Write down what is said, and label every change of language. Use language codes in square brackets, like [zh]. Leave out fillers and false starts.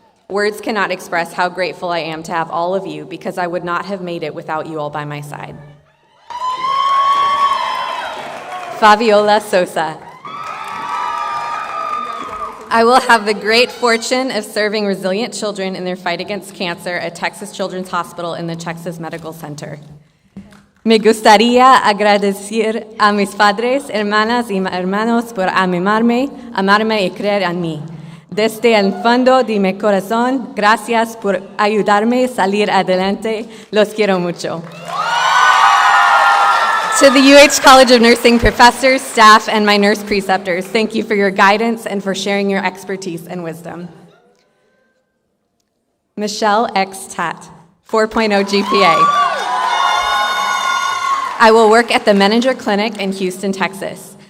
[en] Words cannot express how grateful I am to have all of you, because I would not have made it without you all by my side. Fabiola Sosa. I will have the great fortune of serving resilient children in their fight against cancer at Texas Children's Hospital in the Texas Medical Center. [es] Me gustaría agradecer a mis padres, hermanas y hermanos por amarme y creer en mí. Desde el fondo de mi corazón, gracias por ayudarme a salir adelante. Los quiero mucho. [en] To the UH College of Nursing professors, staff, and my nurse preceptors, thank you for your guidance and for sharing your expertise and wisdom. Michelle X. Tat, 4.0 GPA. I will work at the Menninger Clinic in Houston, Texas.